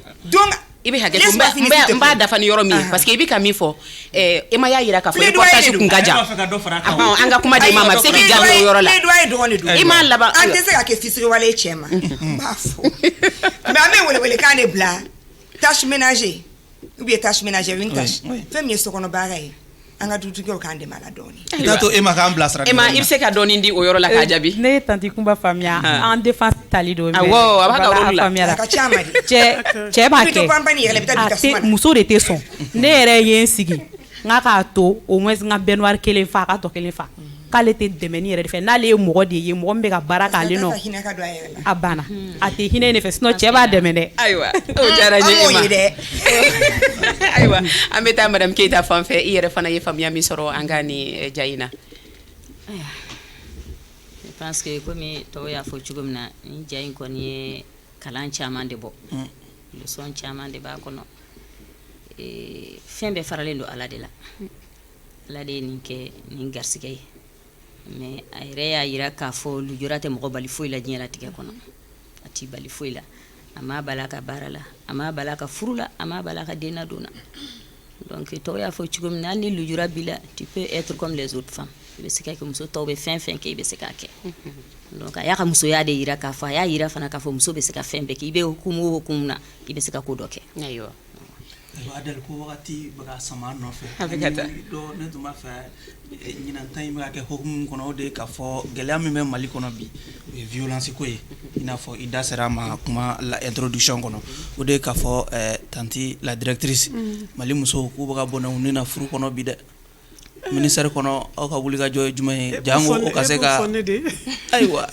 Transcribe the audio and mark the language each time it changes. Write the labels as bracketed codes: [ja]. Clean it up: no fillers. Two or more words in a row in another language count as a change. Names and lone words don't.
[bm] donc I bɛ hakɛ to n b'a dafa ni yɔrɔ min parce que I bɛ ka min fɔ e ma y'a yira k'a fɔ reportage kun ka jan an ka kuma di ma bɛ se k'i jaabi o yɔrɔ la I m'a laban an tɛ se ka kɛ fisiriwale ye cɛ ma n b'a fɔ mais an bɛ welewelekan de bila [fr] tâche ménagère ou bien tâche ménagère une tâche [bm] fɛn min ye sokɔnɔ baara ye an ka dutigiw k'an dɛmɛ a la dɔɔni N'a to Emma k'an bilasira Emma I bɛ se ka dɔɔni di o yɔrɔ la k'a jaabi ne ye tanti Kumba faamuya [fr] en défense [bm] tali don awɔ a b'a ka rôle la a ka ca ma de cɛ b'a kɛ muso de tɛ sɔn ne yɛrɛ ye n sigi n k'a k'a to [fr] au moins [bm] n ka baignoire kelen fa a ka tɔ kelen fa k'ale tɛ dɛmɛni yɛrɛ de fɛ n'ale ye mɔgɔ de ye mɔgɔ min bɛ ka baara k'ale nɔ a banna a tɛ hinɛ ne fɛ sinon cɛ b'a dɛmɛ dɛ ayiwa o diyara n ye Emma ayiwa an bɛ taa madame Keita fan fɛ I yɛrɛ fana ye faamuya min sɔrɔ an ka ni ja in na [fr] je pense que [bm] komi tɔw y'a fɔ cogo min na ni ja in kɔni ye kalan caman de bɔ leçon caman de b'a kɔnɔ fɛn bɛɛ faralen don Ala de la Ala de ye nin kɛ nin garisɛgɛ ye mais a yɛrɛ y'a yira k'a fɔ lujura tɛ mɔgɔ bali foyi la diɲɛlatigɛ kɔnɔ a t'i bali foyi la a m'a bala ka baara la a m'a bala ka furu la a m'a bala ka den nadon na donc tɔw y'a fɔ cogo min na hali ni lujura b'i la [fr] tu peux être comme les autres femmes [bm] I bɛ se ka kɛ muso tɔw bɛ fɛn fɛn kɛ I bɛ se k'a kɛ donc a y'a ka musoya de yira k'a fɔ a y'a yira fana k'a fɔ muso bɛ se ka fɛn bɛɛ kɛ I bɛ hukumu o hukumu na I bɛ se ka ko dɔ kɛ ayiwa Adel ko wagati bɛ ka sama nɔfɛ a bɛ ka taa ne tun b'a fɛ ɲinanta in bɛ ka kɛ hukumu kɔnɔ o de ye k'a fɔ gɛlɛya min bɛ Mali kɔnɔ bi o ye violence ko ye I n'a fɔ I da sera a ma kuma la introduction kɔnɔ o de ye k'a fɔ tanti [fr] la directrice [bm] Mali musow k'u bɛ ka bɔ u ni na furu kɔnɔ bi dɛ ministère kɔnɔ aw ka wulikajɔ ye jumɛn ye jango o ka se ka ayiwa